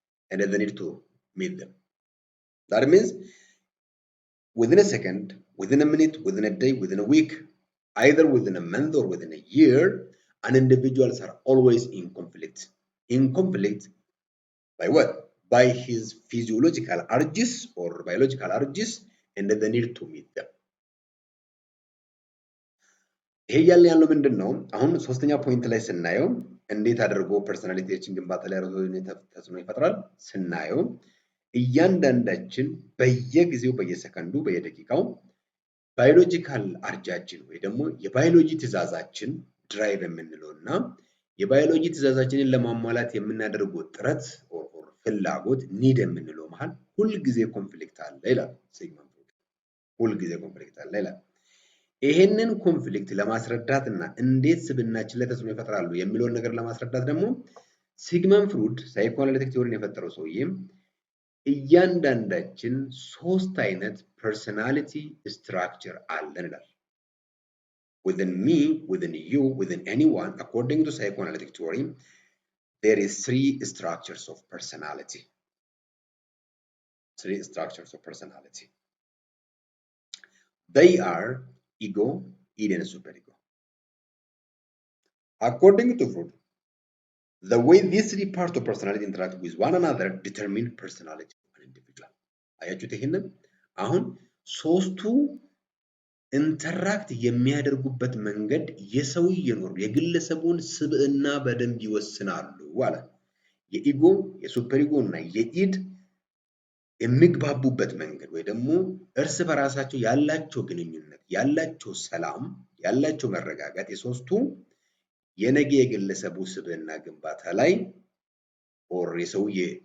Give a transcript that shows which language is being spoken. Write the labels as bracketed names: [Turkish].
[English] and then they need to meet them. That means within a second, within a minute, within a day, within a week, either within a month or within a year, an individuals are always in conflict. In conflict by what? By his physiological urges or biological urges and the need to meet them. [Amharic] ይሄ እያልን ያለው ምንድን ነው? አሁን ሶስተኛ ፖይንት ላይ ስናየው እንዴት አድርጎ ፐርሰናሊቲያችን ግንባታ ላይ ተጽዕኖ ይፈጥራል ስናየው እያንዳንዳችን በየጊዜው በየሰከንዱ በየደቂቃው ባዮሎጂካል አርጃችን ወይ ደግሞ የባዮሎጂ ትእዛዛችን ድራይቭ የምንለው እና የባዮሎጂ ትእዛዛችንን ለማሟላት የምናደርገው ጥረት ፍላጎት ኒድ የምንለው መሃል ሁልጊዜ ኮንፍሊክት አለ ይላል ሲግመንድ ፍሩድ። ሁልጊዜ ኮንፍሊክት አለ ይላል። ይሄንን ኮንፍሊክት ለማስረዳት እና እንዴት ስብናችን ላይ ተጽዕኖ ይፈጥራሉ የሚለውን ነገር ለማስረዳት ደግሞ ሲግመንድ ፍሩድ ሳይኮአናሊቲክ ቲዎሪን የፈጠረው ሰውዬ እያንዳንዳችን ሶስት አይነት ፐርሰናሊቲ ስትራክቸር አለን ይላል። [English] within me, within you, within anyone, according to psychoanalytic theory, there is three structures of personality. Three structures of personality. They are ego, id, and superego. According to Freud, the way these three parts of personality interact with one another determine personality of an individual. [Amharic] አያችሁት? ይሄንን አሁን ሶስቱ ኢንተራክት የሚያደርጉበት መንገድ የሰውየውን የግለሰቡን ስብዕና በደንብ ይወስናሉ አለ። የኢጎ የሱፐሪጎ እና የኢድ የሚግባቡበት መንገድ ወይ ደግሞ እርስ በራሳቸው ያላቸው ግንኙነት ያላቸው ሰላም ያላቸው መረጋጋት የሶስቱ የነገ የግለሰቡ ስብዕና ግንባታ ላይ ኦር የሰውዬ